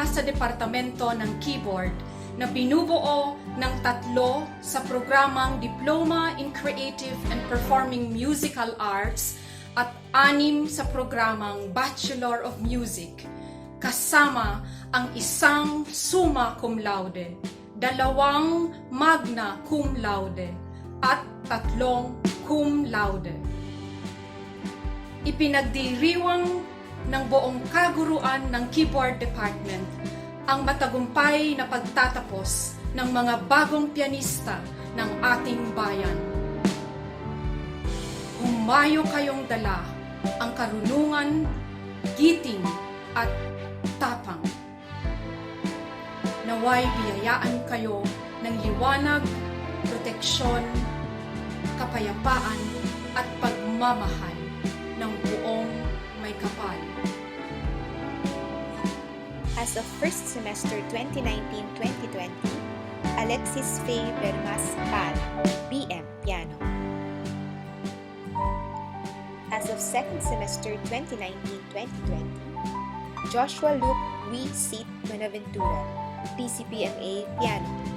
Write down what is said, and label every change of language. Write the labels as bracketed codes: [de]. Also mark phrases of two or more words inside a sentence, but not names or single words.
[tl] sa Departamento ng Keyboard na binubuo ng 3 sa programang Diploma in Creative and Performing Musical Arts at 6 sa programang Bachelor of Music, kasama ang 1 [la] summa cum laude, [tl] 2 [la] magna cum laude, [tl] at 3 [la] cum laude. [tl] Ipinagdiriwang ng buong kaguruan ng Keyboard Department ang matagumpay na pagtatapos ng mga bagong pianista ng ating bayan. Humayo kayong dala ang karunungan, giting at tapang. Naway biyayaan kayo ng liwanag, proteksyon, kapayapaan at pagmamahal ng buong may kapal. [en] As of first semester 2019-2020, Alexis Faye Bermas Pal, BM Piano. As of second semester 2019-2020, Joshua Luke Louis Seat Buenaventura, DCPMA Piano.